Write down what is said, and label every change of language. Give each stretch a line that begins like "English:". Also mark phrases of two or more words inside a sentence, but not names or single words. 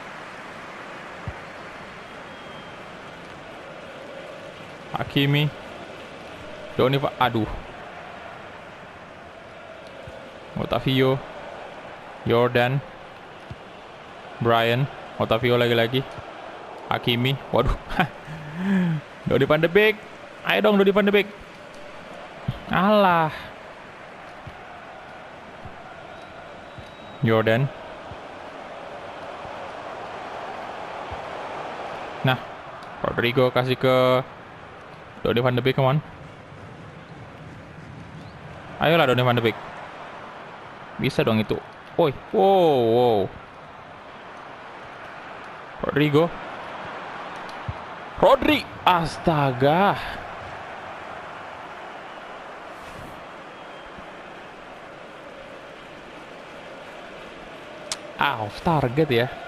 Indonesian: Hakimi. Aduh. Otavio. Jordan. Brian. Otavio lagi-lagi. Hakimi. Waduh. Donny van de Beek. Ayo dong Donny van de Beek. Alah. Jordan. Nah, Rodrigo kasih ke Donny van de Beek,
English: come on.
Indonesian: Ayolah Donny van de Beek. Bisa dong itu. Woi, wow. Rodri, astaga.
English: Off target
Indonesian: ya.